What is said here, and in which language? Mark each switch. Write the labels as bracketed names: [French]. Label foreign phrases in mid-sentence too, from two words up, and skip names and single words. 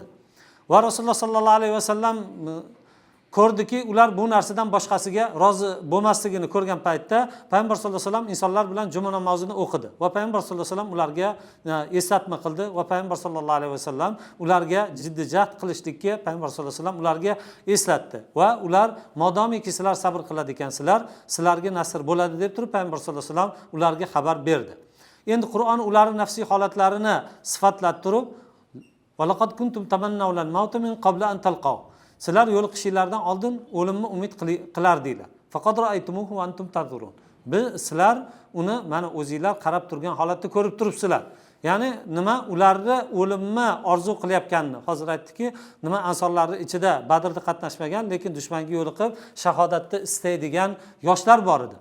[Uzbek] Va [Arabic] رسول الله صلى الله عليه وسلم [Uzbek] ko'rdiki, ular bu narsadan boshqasiga rozi bo'lmasligini ko'rgan paytda payg'ambar [Arabic] صلى الله عليه وسلم [Uzbek] insonlar bilan juma namozini o'qidi va payg'ambar [Arabic] صلى الله عليه وسلم [Uzbek] ularga eslatma qildi va payg'ambar [Arabic] صلى الله عليه وسلم [Uzbek] ularga jiddiy jahd qilishlikka payg'ambar [Arabic] صلى الله عليه وسلم [Uzbek] ularga eslatdi va ular modomiki sizlar sabr qiladi ekansizlar, sizlarga nasr bo'ladi deb turib payg'ambar sollallohu alayhi vasallam ularga xabar berdi. Endi Qur'on ularning nafsiy holatlarini sifatlab turib, [Arabic] "ولقد كنتم تمنون الموت من قبل أن تلقوا." [Uzbek] Sizlar yo'liqishinglardan oldin o'limni umid qilardinglar. [Arabic] فقد رأيتموه وأنتم تنظرون. [Uzbek] Sizlar uni mana o'zingizlar qarab turgan holatda ko'rib turibsizlar. ya'ni nima ularni o'limni orzu qilayotganini hozir aytdiki, nima ansonlarni ichida Badrda qatnashmagan, lekin dushmanga yo'liqib shahodatni istaydigan yoshlar bor edi.